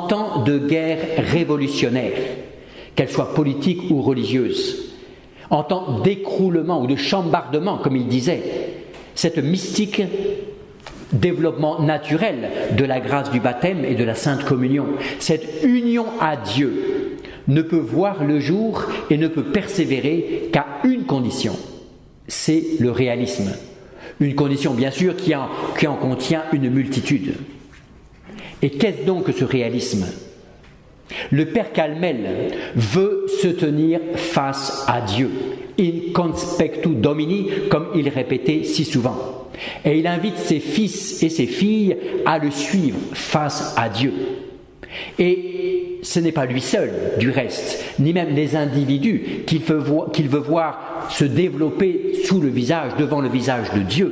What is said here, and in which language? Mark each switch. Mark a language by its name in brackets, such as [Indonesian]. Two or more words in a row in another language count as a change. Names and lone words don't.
[French] temps de guerre révolutionnaire, qu'elle soit politique ou religieuse, en temps d'écroulement ou de chambardement, comme il disait, cette mystique développement naturel de la grâce du baptême et de la Sainte Communion, cette union à Dieu ne peut voir le jour et ne peut persévérer qu'à une condition, c'est le réalisme. Une condition bien sûr qui en contient une multitude. Et qu'est-ce donc que ce réalisme ? Le Père Calmel veut se tenir face à Dieu, [Latin] in conspectu Domini, [French] comme il répétait si souvent. Et il invite ses fils et ses filles à le suivre face à Dieu. Et ce n'est pas lui seul, du reste, ni même les individus qu'il veut voir se développer devant le visage de Dieu.